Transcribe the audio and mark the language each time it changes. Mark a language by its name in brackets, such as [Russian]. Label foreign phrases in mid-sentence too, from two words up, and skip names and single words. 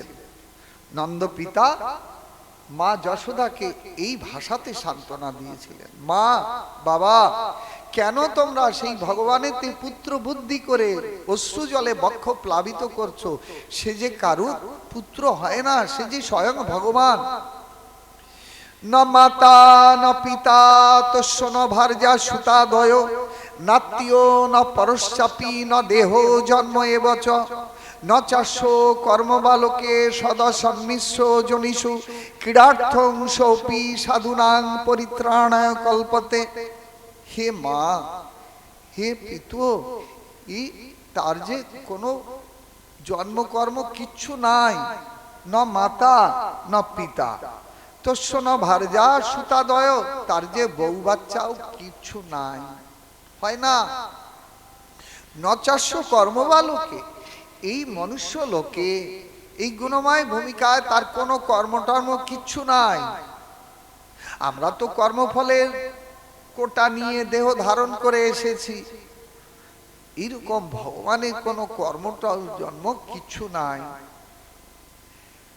[Bangla] নন্দ পিতা মা যশোদাকে এই ভাষাতে সান্ত্বনা দিয়েছিলেন, মা বাবা কেন তোমরা সেই ভগবানের পুত্র বুদ্ধি করে অশ্রু জলে বক্ষ প্লাবিত করছো? সে যে কারুর পুত্র হয় না, সে যে স্বয়ং ভগবান। [Sanskrit] ন মাতা ন পিতা তস্য ন ভার্যা সুতাদয় নাত্মীয় ন পরশ্চাপি ন দেহ জন্ম এবচ ন চাস্য কর্মবালকে সদা সন্মিশ্র জনিষু ক্রীড়ার্থং সোপি সাধুনাং পরিত্রাণায় কল্পতে। [Bangla] হে মা, হে পিতু, তার যে কোনো জন্মকর্ম কিচ্ছু নাই। [Sanskrit] ন মাতা ন পিতা তস্য ন ভার্যা সুতাদয়, [Bangla] তার যে বউ বাচ্চাও কিচ্ছু নাই, হয় না। [Sanskrit] ন চাস্য কর্মবালকে, [Bangla] এই মনুষ্য লোকে এই গুণময় ভূমিকায় তার কোনো কর্মটর্ম কিচ্ছু নাই। আমরা তো কর্মফলের কোটা নিয়ে দেহ ধারণ করে এসেছি, এইরকম ভগবানের কোনো কর্মটা জন্ম কিচ্ছু নাই।